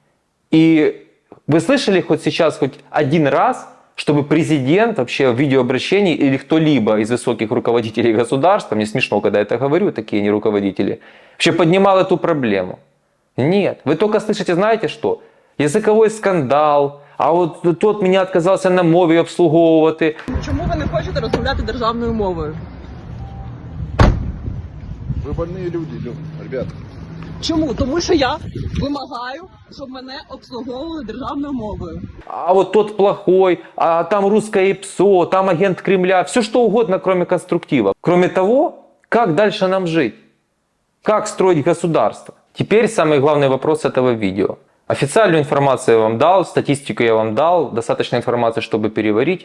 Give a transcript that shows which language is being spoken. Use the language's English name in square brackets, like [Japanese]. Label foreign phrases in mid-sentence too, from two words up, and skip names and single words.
[Russian] И вы слышали хоть сейчас, хоть один раз, чтобы президент вообще в видеообращении или кто-либо из высоких руководителей государства, мне смешно, когда я это говорю, такие не руководители, вообще поднимал эту проблему? Нет, вы только слышите, знаете что? [Ukrainian] Язиковий скандал, а от тот мене відказався на мові обслуговувати. Чому ви не хочете розмовляти державною мовою? Ви больні люди, ребята. Чому? Тому що я вимагаю, щоб мене обслуговували державною мовою. [Russian] А вот тот плохой, а там русское ИПСО, там агент Кремля, все что угодно, кроме конструктива. Кроме того, как дальше нам жить? Как строить государство? Теперь самый главный вопрос этого видео. Официальную информацию я вам дал, статистику я вам дал, достаточно информации, чтобы переварить.